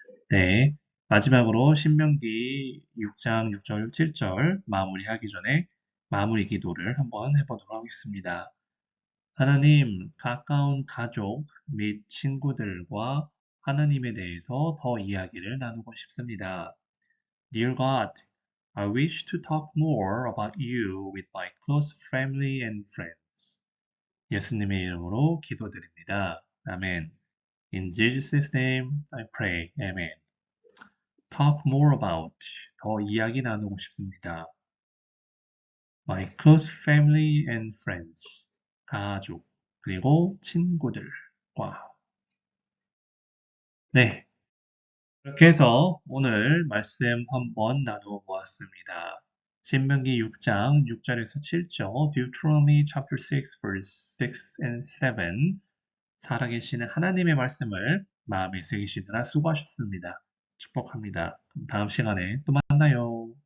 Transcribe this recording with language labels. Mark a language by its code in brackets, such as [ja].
[ko] 네, 마지막으로 신명기 6장 6절 7절 마무리하기 전에 마무리 기도를 한번 해보도록 하겠습니다. 하나님, 가까운 가족 및 친구들과 하나님에 대해서 더 이야기를 나누고 싶습니다. [en] Dear God, I wish to talk more about you with my close family and friends. [ko] 예수님의 이름으로 기도드립니다. [en] 아멘. In Jesus' name I pray. Amen. Talk more about, [ko] 더 이야기 나누고 싶습니다. [en] My close family and friends, [ko] 가족, 그리고 친구들과. 네, 이렇게 해서 오늘 말씀 한번 나누어 보았습니다. 신명기 6장 6절에서 7절, [en] Deuteronomy chapter 6 verse 6 and 7, [ko] 살아계시는 하나님의 말씀을 마음에 새기시느라 수고하셨습니다. 축복합니다. 그럼 다음 시간에 또 만나요.